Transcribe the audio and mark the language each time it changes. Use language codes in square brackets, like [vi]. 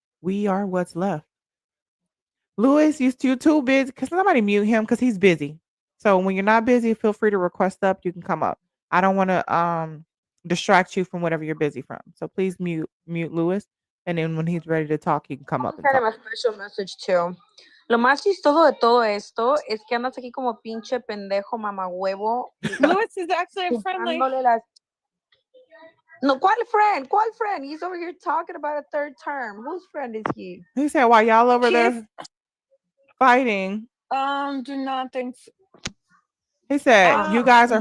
[en] We are what's left. Louis, you're too busy. Because somebody mute him because he's busy. So when you're not busy, feel free to request up. You can come up. I don't want to distract you from whatever you're busy from. So please mute Louis. And then when he's ready to talk, he can come up and Send him talk. a special message too. [es] Lo más chistoso de todo esto es que andas aquí como pinche pendejo mamahuevo. [en] Lewis is actually friendly. [es] Dándole las... No, ¿cuál friend? ¿Cuál friend? [en] He's over here talking about a third term. Whose friend is he? He said, while y'all over He there is- fighting, Do not think so. he said, you guys are